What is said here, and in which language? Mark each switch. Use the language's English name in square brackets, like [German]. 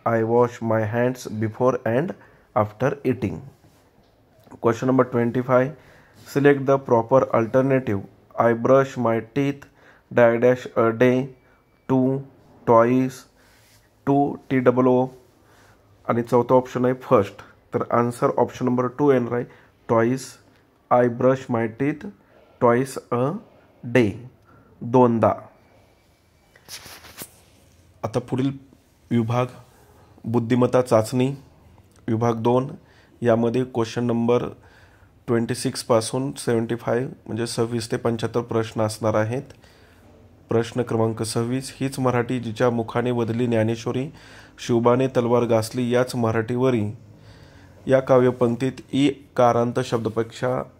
[English] I wash my hands before and after eating. Question number 25. Select the proper alternative. I brush my teeth dash a day, 2 twice, 2 TOO [Marathi] आणि चौथा option आहे first. तर answer option number 2 येणार आहे twice. [English] I brush my teeth twice a day, 2दा. [Marathi] आता पुढील विभाग बुद्धिमत्ता चाचणी विभाग 2. यामध्ये क्वेश्चन नंबर 26 पासून 75 म्हणजे 26 ते 75 प्रश्न असणार आहेत. प्रश्न क्रमांक 26. हीच मराठी जिच्या मुखाने बदली ज्ञानेश्वरी, शिवबाने तलवार घासली याच मराठीवरी. या काव्यपंक्तीत ई कारांत शब्दापेक्षा